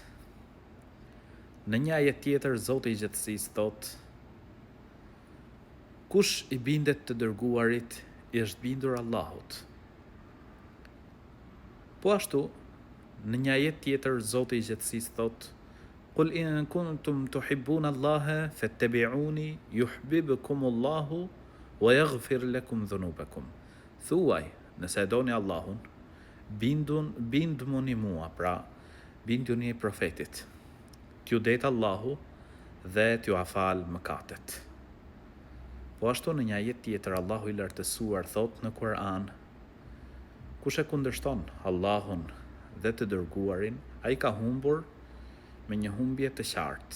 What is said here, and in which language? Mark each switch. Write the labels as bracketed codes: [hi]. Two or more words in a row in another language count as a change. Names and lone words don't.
[sq] Në një ajet tjetër, Zoti i gjithësisë thot: kush i bindet të dërguarit, i është bindur Allahut. Po ashtu, në një ajet tjetër, Zoti i gjithësisë thot: [ar] قل إن كنتم تحبون الله فاتبعوني يحببكم الله ويغفر لكم ذنوبكم. [sq] Thuaj, nëse e doni Allahun, binduni mua, pra binduni profetit. T'ju det Allahu dhe t'ju afal mëkatet. Po ashtu në një ajet tjetër, Allahu i lartësuar thot në Kur'an: kush e kundërshton Allahun dhe të dërguarin, ai ka humbur me një humbje të qartë.